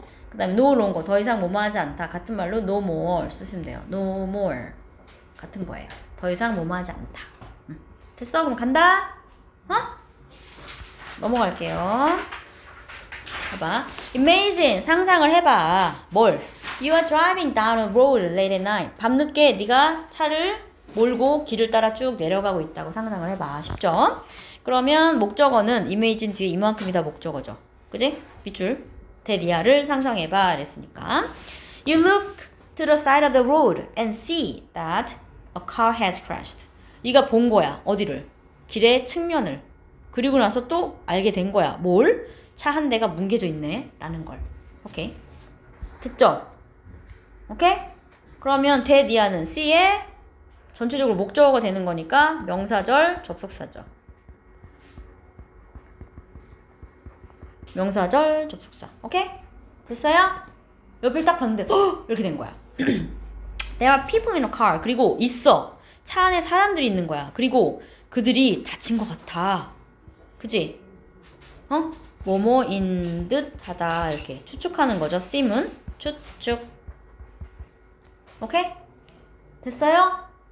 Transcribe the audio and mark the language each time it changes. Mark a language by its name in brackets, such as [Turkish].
[Korean] 그 다음에 no longer 더 이상 뭐뭐 하지 않다. 같은 말로 no more 쓰시면 돼요. no more 같은 거예요. 더 이상 뭐뭐 하지 않다. 됐어? 그럼 간다? 넘어갈게요. 봐봐. Imagine 상상을 해봐. 뭘? [English] You are driving down a road late at night. [Korean] 밤늦게 네가 차를 몰고 길을 따라 쭉 내려가고 있다고 상상을 해봐. 쉽죠? 그러면 목적어는 imagine 뒤에 이만큼이 다 목적어죠. 그지? 밑줄 대리아를 상상해봐 그랬으니까 [English] You look to the side of the road and see that a car has crashed. [Korean] 네가 본 거야. 어디를? 길의 측면을. 그리고 나서 또 알게 된 거야. 뭘? 차 한 대가 뭉개져 있네 라는 걸. 오케이. 됐죠? 오케이? 그러면 대디아는 C에 전체적으로 목적어가 되는 거니까 명사절, 접속사죠. 명사절, 접속사. 오케이? 됐어요? 옆을 딱 봤는데 이렇게 된 거야. [English] There are people in a car. [Korean] 그리고 있어. 차 안에 사람들이 있는 거야. 그리고 그들이 다친 것 같아. 그치? 뭐뭐인 듯 하다. 이렇게 추측하는 거죠. seem은 추측. 오케이? 됐어요?